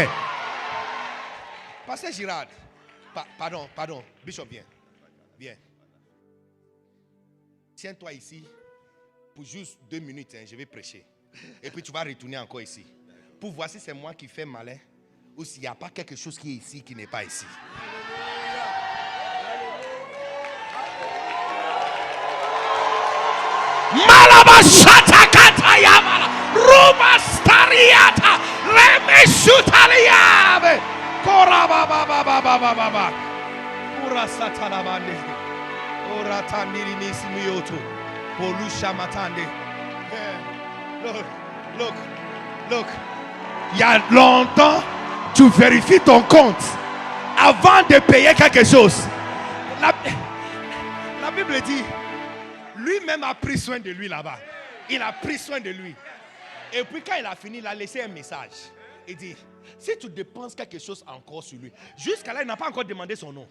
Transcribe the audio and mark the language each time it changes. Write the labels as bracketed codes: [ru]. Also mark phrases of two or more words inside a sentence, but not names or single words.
[fr] Pasteur Girard, pardon, Bishop, viens. Tiens-toi ici pour juste 2 minutes, hein, je vais prêcher. Et puis tu vas retourner encore ici. Pour voir si c'est moi qui fais malin ou s'il n'y a pas quelque chose qui est ici qui n'est pas ici. Malabashatakata yamala Rubastariata Remeshutaliabe Korababababababa Urasatalabande Oratandiri Nisimiyoto Polusha Matande. Look. Il y a longtemps, tu vérifies ton compte avant de payer quelque chose. La Bible dit, lui-même a pris soin de lui là-bas. Il a pris soin de lui. Et puis quand il a fini, il a laissé un message. Il dit, si tu dépenses quelque chose encore sur lui, jusqu'à là, il n'a pas encore demandé son nom.